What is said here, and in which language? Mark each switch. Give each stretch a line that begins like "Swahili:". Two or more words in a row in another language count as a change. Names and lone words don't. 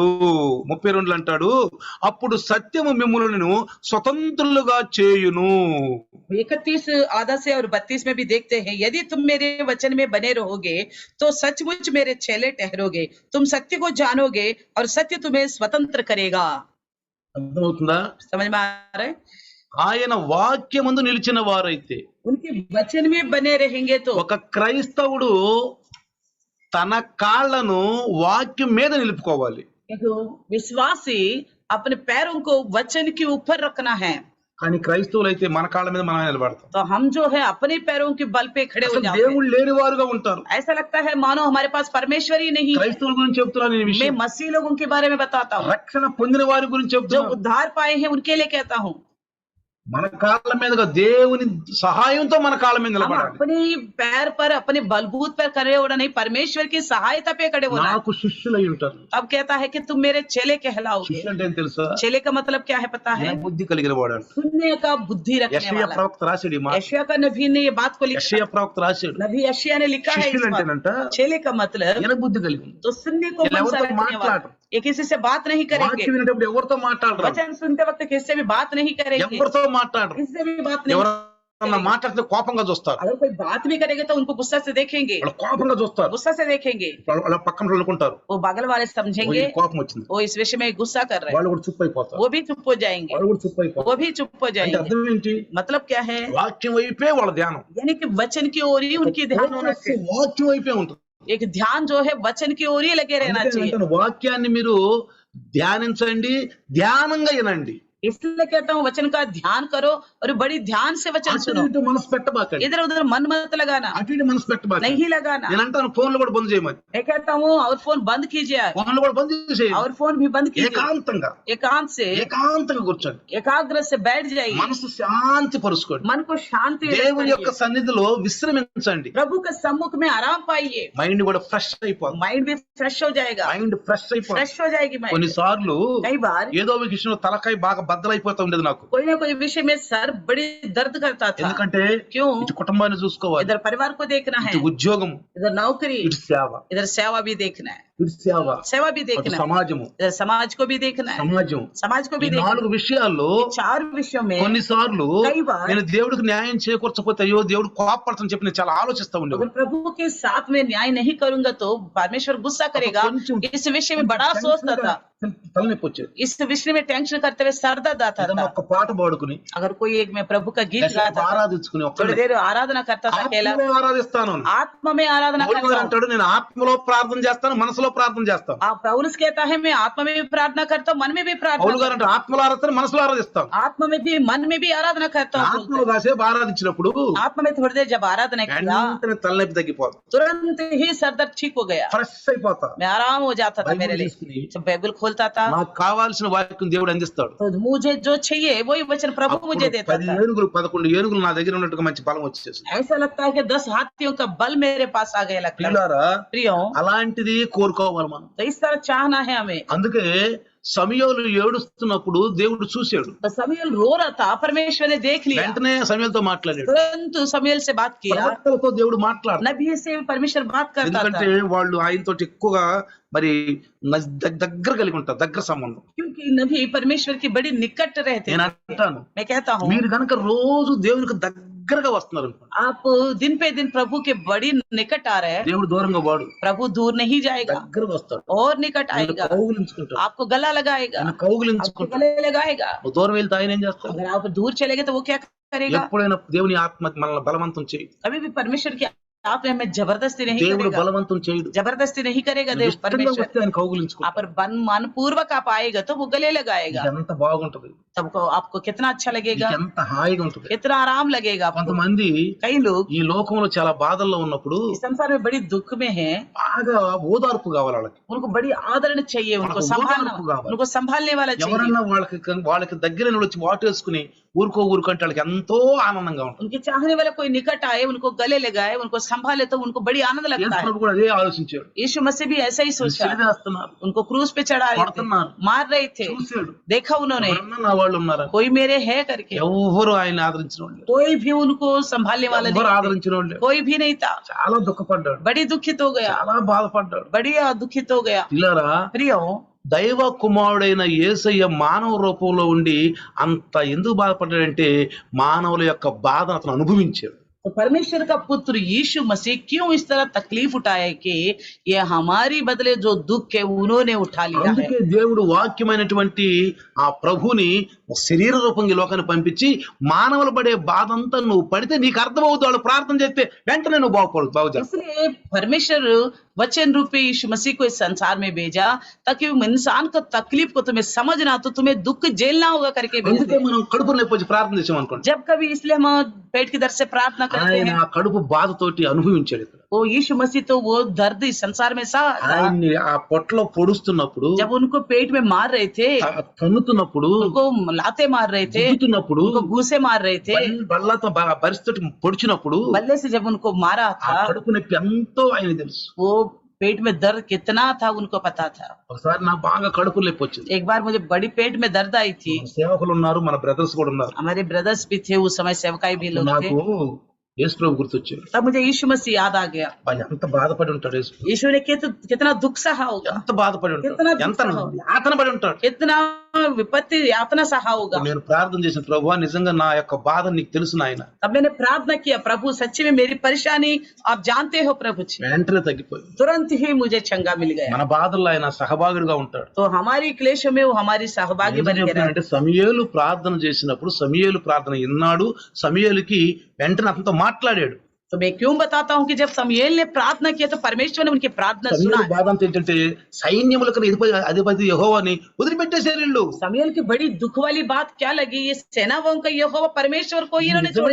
Telugu: 32 అంటాడు, అప్పుడు సత్యము మిమ్ములను స్వతంత్రులుగా చేయును.
Hindi: 31 आधा से और 32 में भी देखते हैं यदि तुम मेरे वचन में बने रहोगे तो सचमुच मेरे चेले ठहरोगे तुम सत्य को जानोगे और सत्य तुम्हें स्वतंत्र करेगा।
Telugu: అర్థమవుతుందా?
Hindi: समझ में आ रहा है
Telugu: ఆయన వాక్యమందు నిలిచిన వారైతే,
Hindi: उनके वचन में बने रहेंगे तो
Telugu: ఒక క్రైస్తవుడు తన కాళ్ళను వాక్యం మీద నిలుపుకోవాలి.
Hindi: एक विश्वासी अपने पैरों को वचन के ऊपर रखना है
Telugu: కానీ క్రైస్తవులు అయితే మన కాళ్ళ మీద మనం నిలబడతాం.
Hindi: तो हम जो है अपने पैरों के बल पे खड़े हो
Telugu: అసలు
Hindi: जाते हैं
Telugu: దేవుళ్ళు లేని వారుగా ఉంటారు.
Hindi: ऐसा लगता है मानो हमारे पास परमेश्वर ही नहीं है।
Telugu: క్రైస్తవుల గురించి చెప్తున్నాను ఈ
Hindi: मैं
Telugu: విషయం.
Hindi: मसीह लोगों के बारे में बताता हूँ
Telugu: రక్షణ పొందిన వారి గురించి
Hindi: जो
Telugu: చెప్తున్నాను.
Hindi: उद्धार पाए हैं उनके लिए कहता हूँ
Telugu: మన కాళ్ళ మీదగా దేవుని సహాయంతో మన కాళ్ళ మీద
Hindi: हम
Telugu: నిలబడాలి.
Hindi: अपने पैर पर अपने बलबूत पर खड़े होना नहीं, परमेश्वर की सहायता पे खड़े होना है।
Telugu: నాకు శిష్యులై ఉంటారు.
Hindi: अब कहता है कि तुम मेरे चेले कहलाओगे।
Telugu: శిష్యులు అంటే ఏం తెలుసా?
Hindi: चेले का मतलब क्या है पता है?
Telugu: విన బుద్ధి కలిగిన వాడు.
Hindi: सुनने का बुद्धि रखने
Telugu: యెషయా
Hindi: वाला।
Telugu: ప్రవక్త రాశాడు ఈ మాట.
Hindi: यशायाह का नबी ने ये बात को लिखा,
Telugu: యెషయా ప్రవక్త రాశాడు.
Hindi: नबी यशायाह ने लिखा है इस
Telugu: శిష్యులు
Hindi: बात।
Telugu: అంటేనంట
Hindi: चेले का मतलब
Telugu: విన బుద్ధి కలిగి ఉంది.
Hindi: तो सुनने को
Telugu: ఇలా
Hindi: मन सा
Telugu: ఎవరితో
Hindi: रखने वाला,
Telugu: మాట్లాడరు.
Hindi: ये किसी से बात नहीं करेंगे।
Telugu: వాక్యం వినేటప్పుడు ఎవరితో మాట్లాడరు.
Hindi: वचन सुनते वक्त किसी से भी बात नहीं करेंगे,
Telugu: ఎవరితో మాట్లాడరు.
Hindi: किसी से भी बात नहीं।
Telugu: ఎవరన్నా మాట్లాడితే కోపంగా చూస్తారు.
Hindi: अगर कोई बात भी करेगा तो उनको गुस्सा से देखेंगे,
Telugu: వాళ్ళు కోపంగా చూస్తారు.
Hindi: गुस्सा से देखेंगे।
Telugu: వాళ్ళ పక్కన అనుకుంటారు
Hindi: वो बगल वाले समझेंगे
Telugu: కోపం వచ్చింది.
Hindi: वो इस विषय में गुस्सा कर रहे हैं,
Telugu: వాళ్ళు కూడా చుప్ అయిపోతారు.
Hindi: वो भी चुप हो जाएंगे,
Telugu: వాళ్ళు కూడా చుప్ అయిపోతారు.
Hindi: वो भी चुप हो
Telugu: అంటే
Hindi: जाएंगे।
Telugu: అర్థం ఏంటి?
Hindi: मतलब क्या है?
Telugu: వాక్యం వైపే వాళ్ళ ధ్యానం.
Hindi: यानी कि वचन की ओर ही उनकी ध्यान होना चाहिए।
Telugu: వాక్యం వైపే ఉంటుంది.
Hindi: एक ध्यान जो है वचन की ओर ही लगे रहना
Telugu: అందుకే
Hindi: चाहिए।
Telugu: అంటాను, వాక్యాన్ని మీరు ధ్యానించండి, ధ్యానంగా వినండి.
Hindi: इसलिए कहता हूँ वचन का ध्यान करो और बड़ी ध्यान से वचन
Telugu: అటు
Hindi: सुनो।
Telugu: ఇటు మనసు పెట్టబాకండి.
Hindi: इधर उधर मन मत लगाना,
Telugu: అటు ఇటు మనసు పెట్టబాకండి.
Hindi: नहीं लगाना।
Telugu: నేను అంటాను ఫోన్లు కూడా బంద్ చేయమని.
Hindi: मैं कहता हूँ और फोन बंद कीजिए,
Telugu: ఫోన్లు కూడా బంద్ చేసేయండి.
Hindi: और फोन भी बंद कीजिए।
Telugu: ఏకాంతంగా
Hindi: एकांत से
Telugu: కూర్చోండి.
Hindi: एकाग्र से बैठ जाइए,
Telugu: మనసు శాంతి పరుచుకోండి.
Hindi: मन को शांति
Telugu: దేవుని యొక్క
Hindi: रखिए,
Telugu: సన్నిధిలో విశ్రమించండి.
Hindi: प्रभु के सम्मुख में आराम पाइए,
Telugu: మైండ్ కూడా ఫ్రెష్ అయిపోతుంది.
Hindi: माइंड भी फ्रेश हो जाएगा,
Telugu: మైండ్ ఫ్రెష్ అయిపోతుంది.
Hindi: फ्रेश हो जाएगी माइंड।
Telugu: కొన్నిసార్లు
Hindi: कई बार
Telugu: ఏదో ఒక విషయంలో తలకాయ బాగా బద్దలైపోతా ఉండేది నాకు.
Hindi: कोई ना कोई विषय में सर बड़ी दर्द करता था।
Telugu: ఎందుకంటే
Hindi: क्यों?
Telugu: ఇటు కుటుంబాన్ని చూసుకోవాలి,
Hindi: इधर परिवार को देखना है,
Telugu: ఇటు ఉద్యోగము,
Hindi: इधर नौकरी,
Telugu: ఇటు సేవ,
Hindi: इधर सेवा भी देखना है,
Telugu: ఇటు సేవ,
Hindi: सेवा भी
Telugu: అటు
Hindi: देखना है,
Telugu: సమాజము,
Hindi: इधर समाज को भी देखना है,
Telugu: సమాజం.
Hindi: समाज को
Telugu: ఈ
Hindi: भी देखना
Telugu: 4 విషయాల్లో
Hindi: है। 4 विषयों में
Telugu: కొన్నిసార్లు
Hindi: कई बार
Telugu: నేను దేవుడికి న్యాయం చేకూర్చకపోతే అయ్యో దేవుడు కోపపడతాను చెప్పి నేను చాలా ఆలోచిస్తా
Hindi: अगर
Telugu: ఉండేవాడు.
Hindi: प्रभु के साथ में न्याय नहीं करूंगा तो परमेश्वर गुस्सा करेगा, इस विषय में बड़ा सोचता था,
Telugu: తలనొప్పి వచ్చేది.
Hindi: इस विषय में टेंशन करते हुए सर दर्द आता
Telugu: ఏదైనా
Hindi: था।
Telugu: ఒక పాట పాడుకుని
Hindi: अगर कोई एक में प्रभु का गीत गाता था,
Telugu: ఆరాధించుకుని
Hindi: थोड़ी
Telugu: ఒక్కడే
Hindi: देर आराधना करता था अकेला,
Telugu: ఆత్మలో ఆరాధిస్తాను.
Hindi: आत्मा में आराधना
Telugu: పౌలు
Hindi: करता
Telugu: గారు
Hindi: हूं।
Telugu: అంటాడు నేను ఆత్మలో ప్రార్థన చేస్తాను, మనసులో ప్రార్థన చేస్తాను.
Hindi: पौलुस कहता है मैं आत्मा में भी प्रार्थना करता हूँ, मन में भी प्रार्थना
Telugu: పౌలు గారు
Hindi: करता
Telugu: అంటే ఆత్మలో ఆరాధిస్తాను, మనసులో ఆరాధిస్తాను.
Hindi: हूं, आत्मा में भी मन में भी आराधना करता हूँ।
Telugu: ఆత్మలో కాసేపు ఆరాధించినప్పుడు
Hindi: आत्मा में थोड़ी देर जब आराधना किया
Telugu: వెంటనే తలనొప్పి తగ్గిపోతుంది,
Hindi: तुरंत ही सर दर्द ठीक हो गया,
Telugu: ఫ్రెష్ అయిపోతా.
Hindi: मैं आराम हो जाता था। मेरे
Telugu: బైబిల్
Hindi: लिए
Telugu: తీసుకుని
Hindi: जब बाइबल खोलता था
Telugu: నాకు కావాల్సిన వాక్యం దేవుడు అందిస్తాడు.
Hindi: तो मुझे जो चाहिए वही वचन प्रभु मुझे
Telugu: అప్పుడు
Hindi: देता
Telugu: 10
Hindi: था।
Telugu: ఏనుగులు 11 ఏనుగులు నా దగ్గర ఉన్నట్టుగా మంచి బలం వచ్చేసి.
Hindi: ऐसा लगता है कि 10 हाथियों का बल मेरे पास आ गया लगता है।
Telugu: ప్రియులారా,
Hindi: प्रियो,
Telugu: అలాంటిది కోరుకోవాలి మనం.
Hindi: तो इस तरह चाहना है हमें।
Telugu: అందుకే సమూయేలు ఏడుస్తున్నప్పుడు దేవుడు చూశాడు.
Hindi: तो समूएल रो रहा था, परमेश्वर ने देख लिया,
Telugu: వెంటనే సమూయేలుతో మాట్లాడాడు.
Hindi: तुरंत समूएल से बात किया,
Telugu: ప్రవక్తలతో దేవుడు మాట్లాడు.
Hindi: नबी से परमेश्वर बात करता
Telugu: ఎందుకంటే
Hindi: था,
Telugu: వాళ్ళు ఆయనతో ఎక్కువగా మరి దగ్గర కలిగి ఉంటారు, దగ్గర సంబంధం.
Hindi: क्योंकि नबी परमेश्वर की बड़ी निकट रहते
Telugu: నేను
Hindi: थे।
Telugu: అంటాను,
Hindi: मैं कहता हूँ
Telugu: మీరు కనుక రోజు దేవునికి దగ్గరగా వస్తున్నారు అనుకోండి,
Hindi: आप दिन पे दिन प्रभु के बड़ी निकट आ रहे हैं,
Telugu: దేవుడు దూరంగా వాడు
Hindi: प्रभु दूर नहीं जाएगा
Telugu: దగ్గరగా వస్తాడు.
Hindi: और निकट
Telugu: ఆయన
Hindi: आएगा,
Telugu: కౌగిలించుకుంటాడు,
Hindi: आपको गला लगाएगा,
Telugu: ఆయన
Hindi: आपको
Telugu: కౌగిలించుకుంటాడు.
Hindi: गले लगाएगा।
Telugu: నువ్వు దూరం వెళ్తే ఆయన ఏం చేస్తాడు?
Hindi: अगर आप दूर चले गए तो वो क्या करेगा?
Telugu: ఎప్పుడైనా దేవుని ఆత్మ మనల్ని బలవంతం చేయదు.
Hindi: कभी भी परमेश्वर की आप में हमें जबरदस्ती नहीं
Telugu: దేవుడు
Hindi: करेगा,
Telugu: बलవంతం చేయడు.
Hindi: जबरदस्ती नहीं करेगा देव
Telugu: ఇష్టంగా
Hindi: परमेश्वर।
Telugu: వస్తే ఆయన కౌగిలించుకుంటాడు.
Hindi: आप पर मन पूर्वक आप आएगा तो वो गले लगाएगा,
Telugu: ఎంత బాగుంటది,
Hindi: तब आपको कितना अच्छा लगेगा,
Telugu: ఎంత హాయిగా ఉంటది.
Hindi: कितना आराम लगेगा आपको।
Telugu: కొంతమంది
Hindi: कई लोग
Telugu: ఈ లోకంలో చాలా బాధల్లో ఉన్నప్పుడు
Hindi: इस संसार में बड़ी दुख में हैं,
Telugu: బాగా ఓదార్పు కావాలి వాళ్ళకి.
Hindi: उनको बड़ी आदरण चाहिए, उनको संभालना, उनको संभालने वाला चाहिए।
Telugu: ఎవరన్నా వాళ్ళకి దగ్గర వచ్చి వాటేసుకుని ఊరుకంటే వాళ్ళకి ఎంతో ఆనందంగా ఉంటుంది.
Hindi: उनके चाहने वाला कोई निकट आए, उनको गले लगाए, उनको संभाले तो उनको बड़ी आनंद लगता है।
Telugu: యేసుప్రభు కూడా అదే ఆలోచించాడు.
Hindi: यीशु मसीह भी ऐसा ही सोचा,
Telugu: సిలివేస్తున్నారు,
Hindi: उनको क्रूस पे चढ़ा रहे थे,
Telugu: కొడుతున్నారు,
Hindi: मार रहे थे,
Telugu: చూశాడు,
Hindi: देखा उन्होंने
Telugu: ఎవరన్నా నా వాళ్ళు ఉన్నారా?
Hindi: कोई मेरे है करके,
Telugu: ఎవరు ఆయన ఆదరించిన వాళ్ళు,
Hindi: कोई भी उनको संभालने वाला
Telugu: ఎవరు
Hindi: नहीं,
Telugu: ఆదరించిన వాళ్ళు,
Hindi: कोई भी नहीं था।
Telugu: చాలా దుఃఖపడ్డాడు,
Hindi: बड़ी दुखित हो गया,
Telugu: చాలా బాధపడ్డాడు.
Hindi: बड़ी दुखित हो गया।
Telugu: ఇలారా
Hindi: प्रियो,
Telugu: దైవ కుమారుడైన యేసయ్య మానవ రూపంలో ఉండి అంత ఎందుకు బాధపడ్డాడంటే మానవుల యొక్క బాధను అతను అనుభవించాడు.
Hindi: तो परमेश्वर का पुत्र यीशु मसीह क्यों इस तरह तकलीफ उठाया कि ये हमारी बदले जो दुख है उन्होंने उठा लिया है।
Telugu: అందుకే దేవుడు వాక్యమైనటువంటి ఆ ప్రభుని శరీర రూపంగా ఈ లోకాన్ని పంపించి మానవులు పడే బాధ అంతా నువ్వు పడితే నీకు అర్థమవుతుంది, వాళ్ళు ప్రార్థన చేస్తే వెంటనే నువ్వు బాగు చేస్తావు.
Hindi: इसलिए परमेश्वर वचन रूपी यीशु मसीह को इस संसार में भेजा ताकि इंसान को तकलीफ को तुम्हें समझना, तो तुम्हें दुख झेलना होगा करके भेज
Telugu: అందుకే
Hindi: दिया।
Telugu: మనం కడుపు నొప్పి వచ్చి ప్రార్థన చేసాం అనుకోండి,
Hindi: जब कभी इसलिए हम पेट की दर्द से प्रार्थना करते
Telugu: ఆయన
Hindi: हैं,
Telugu: ఆ కడుపు బాధతోటి అనుభవించాడు ఇక్కడ.
Hindi: वो यीशु मसीह तो वो दर्द इस संसार में सहा था।
Telugu: ఆయన్ని ఆ పొట్టలో పొడుస్తున్నప్పుడు,
Hindi: जब उनको पेट में मार रहे थे,
Telugu: తన్నుతున్నప్పుడు,
Hindi: उनको लाते मार रहे थे,
Telugu: గుద్దుతున్నప్పుడు,
Hindi: उनको घूसे मार रहे थे,
Telugu: బల్లతో పరిస్థితి పొడిచినప్పుడు
Hindi: बल्ले से जब उनको मारा
Telugu: ఆ
Hindi: था,
Telugu: కడుపు నొప్పి ఎంతో ఆయన తెలుసు.
Hindi: वो पेट में दर्द कितना था उनको पता था।
Telugu: ఒకసారి నాకు బాగా కడుపు నొప్పి వచ్చింది.
Hindi: एक बार मुझे बड़ी पेट में दर्द आई थी।
Telugu: మన సేవకులు ఉన్నారు, మన బ్రదర్స్ కూడా ఉన్నారు.
Hindi: हमारे ब्रदर्स भी थे उस समय, सेवकाई भी लोग थे।
Telugu: నాకు యేసు ప్రభు గుర్తొచ్చాడు.
Hindi: तब मुझे यीशु मसीह याद आ गया।
Telugu: ఆయన ఎంత బాధపడి ఉంటాడు యేసు ప్రభు.
Hindi: यीशु ने कितना दुख सहा होगा,
Telugu: ఎంత బాధపడి ఉంటాడు,
Hindi: कितना दुख
Telugu: ఎంత
Hindi: सहा होगा,
Telugu: యాతన పడి ఉంటాడు.
Hindi: कितना विपत्ति यातना सहा होगा।
Telugu: నేను ప్రార్థన చేసిన ప్రభువా, నిజంగా నా యొక్క బాధ నీకు తెలుసు నాయన.
Hindi: तब मैंने प्रार्थना किया, प्रभु सच्ची में मेरी परेशानी आप जानते हो प्रभु जी।
Telugu: వెంటనే తగ్గిపోయింది.
Hindi: तुरंत ही मुझे चंगा मिल गया।
Telugu: మన బాధల్లో ఆయన సహభాగుడిగా ఉంటాడు.
Hindi: तो हमारी क्लेश में वो हमारी सहभागी बन के रहे।
Telugu: అంటే సమూయేలు ప్రార్థన చేసినప్పుడు సమూయేలు ప్రార్థన విన్నాడు, సమూయేలుకి వెంటనే అతనితో మాట్లాడాడు.
Hindi: तो मैं क्यों बताता हूँ कि जब समूएल ने प्रार्थना किया तो परमेश्वर ने उनकी प्रार्थना सुना।
Telugu: సమూయేలు బాధ అంతా ఏంటంటే సైన్యములకు అధిపతి యెహోవాని వదిలిపెట్టేశారు వీళ్ళు.
Hindi: समूएल की बड़ी दुख वाली बात क्या लगी, ये सेनाओं का यहोवा परमेश्वर को इन्होंने छोड़